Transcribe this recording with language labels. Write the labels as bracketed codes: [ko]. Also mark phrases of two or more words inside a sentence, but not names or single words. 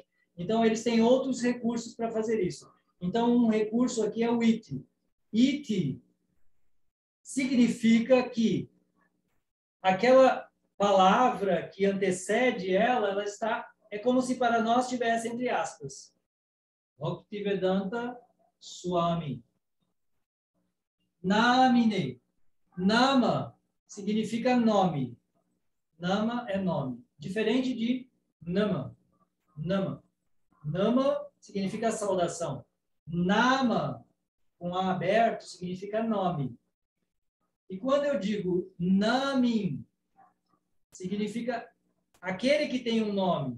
[pt] Então, eles têm outros recursos para fazer isso. Então, um recurso aqui é o iti. Iti significa que aquela palavra que antecede ela é como se para nós estivesse entre aspas. Bhaktivedanta Swami. Namine. Nama significa nome. Nama é nome. Diferente de Nama. Nama. Nama significa saudação. Nama, com A aberto, significa nome. E quando eu digo Namin, significa aquele que tem um nome.